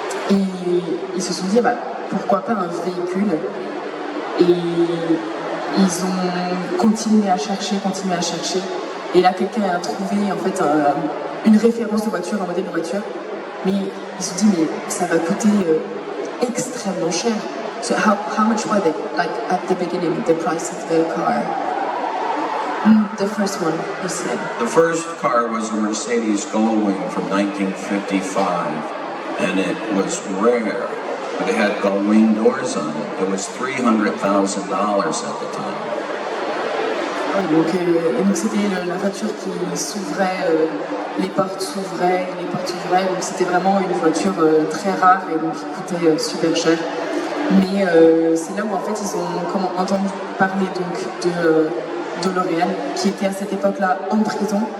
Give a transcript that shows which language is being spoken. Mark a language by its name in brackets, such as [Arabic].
[French] Et ils se sont dit bah, pourquoi pas un véhicule, et ils ont continué à chercher, et là quelqu'un a trouvé en fait une référence de voiture, un modèle de voiture, mais ils se sont dit mais ça va coûter extrêmement cher. [English] So how much were they, like at the beginning, the price of the car? The first one, you said. The first car was a Mercedes Gullwing from 1955, and it was rare, but it had gull-wing doors on it. It was $300,000 at the time. [French] Donc c'était la voiture qui s'ouvrait, les portes s'ouvraient, donc c'était vraiment une voiture très rare et donc qui coûtait super cher. Mais c'est là où en fait ils ont entendu parler donc de Delorean, qui était à cette époque-là en prison.